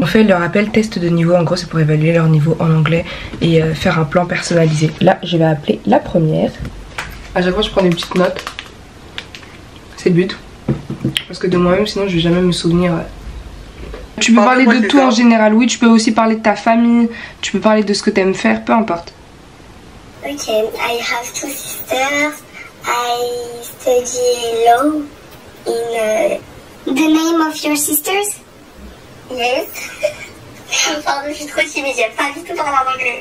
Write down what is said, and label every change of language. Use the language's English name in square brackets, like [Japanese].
[French] On fait leur appel test de niveau, en gros c'est pour évaluer leur niveau en anglais et faire un plan personnalisé. Là je vais appeler la première. À chaque fois je prends des petites notes, c'est le but, parce que de moi-même sinon je vais jamais me souvenir. Tu peux parler de tout en général, oui, tu peux aussi parler de ta famille, tu peux parler de ce que tu aimes faire, peu importe. [English] Ok, I have 2 sisters, I study law in... The name of your sisters? Yes. [French] Pardon, je suis trop timide, j'aime pas du tout parler en anglais.